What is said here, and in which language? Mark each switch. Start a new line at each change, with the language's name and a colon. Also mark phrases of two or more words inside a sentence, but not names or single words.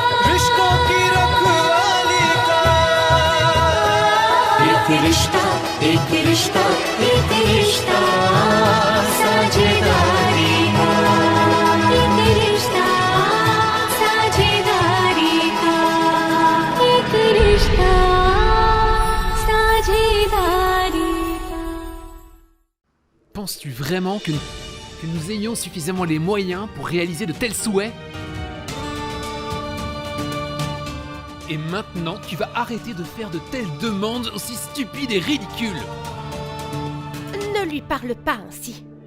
Hindi: रिश्तों की रखवाली का एक रिश्ता एक रिश्ता एक रिश्ता साझेदारी का एक रिश्ता साझेदारी का एक रिश्ता साझेदारी का
French: Penses-tu vraiment que nous ayons suffisamment les moyens pour réaliser de tels souhaits? Et maintenant, tu vas arrêter de faire de telles demandes aussi stupides et ridicules. Ne lui parle pas ainsi.